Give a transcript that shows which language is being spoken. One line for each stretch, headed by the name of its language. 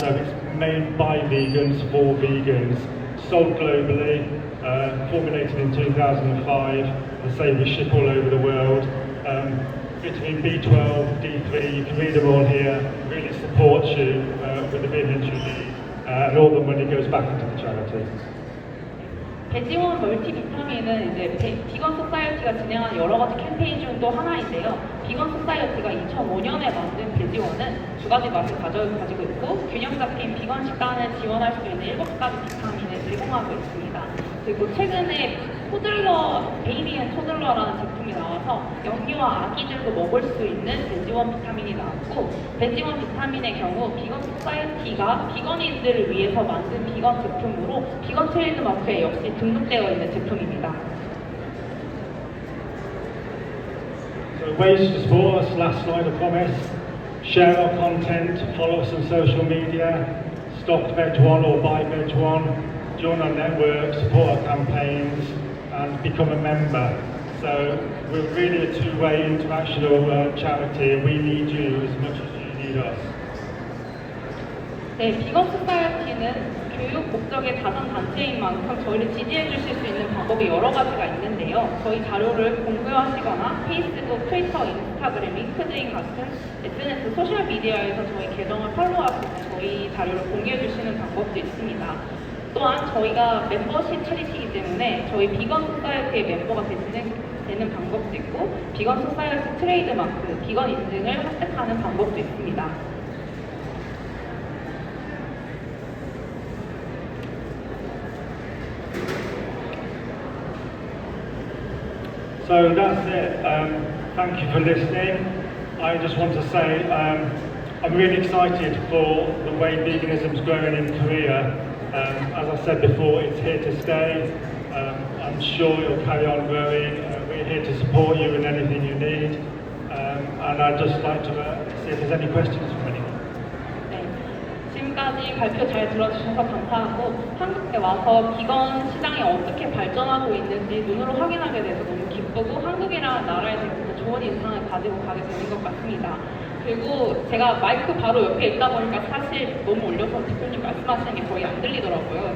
English: So, it's made by vegans for vegans, sold globally, formulated in 2005. As I say, we ship all over the world. Vitamin B12, D3, you can read them all here. Really supports you with the vitamins you need, and all the money goes back into the charity.
Korean: 베지원 멀티비타민은 이제 비건 소사이어티가 진행하는 여러 가지 캠페인 중 또 하나인데요. 비건 소사이어티가 2005년에 만든 베지원은 두 가지 맛을 가지고 있고 균형 잡힌 비건 식단을 지원할 수 있는 7가지 비타민을 제공하고 있습니다. 그리고 최근에 베이비 앤 토들러라는 제품이 나와서 영유아 아기들도 먹을 수 있는 베지원 비타민이 나왔고 베지원 비타민의 경우 비건 소사이어티가 비건인들을 위해서 만든 비건 제품으로 비건 트레이드마크에 역시 등록되어 있는 제품입니다.
English: So ways to support us, last slide I promise. Share our content, follow us on social media, stock Veg1 or buy Veg1, join our network, support our campaigns and become a member. So we're really a two-way international charity and we need you as much as you need us.
Korean: 네, 비건 소사이어티는 교육 목적의 자선단체인 만큼 저희를 지지해 주실 수 있는 방법이 여러 가지가 있는데요. 저희 자료를 공유하시거나 페이스북, 트위터, 인스타그램, 링크드인 같은 SNS 소셜미디어에서 저희 계정을 팔로우하시고 저희 자료를 공유해 주시는 방법도 있습니다. 또한 저희가 멤버십 체리티이기 때문에 저희 비건 소사이어티의 멤버가 되는 방법도 있고 비건 소사이어티 트레이드마크, 비건 인증을 획득하는 방법도 있습니다.
English: So that's it. Thank you for listening. I just want to say I'm really excited for the way veganism's growing in Korea. As I said before, it's here to stay. I'm sure it'll carry on growing. We're here to support you in anything you need. And I'd just like to see if there's any questions from anyone.
Korean: 지금까지 발표 잘 들어주셔서 감사하고 한국에 와서 비건 시장이 어떻게 발전하고 있는지 눈으로 확인하게 돼서 너무 기쁘고 한국이라는 나라에 대해서 좋은 인상을 가지고 가게 되는 것 같습니다. 그리고 제가 마이크 바로 옆에 있다 보니까 사실 너무 올려서 대표님 말씀하시는 게 거의 안 들리더라고요.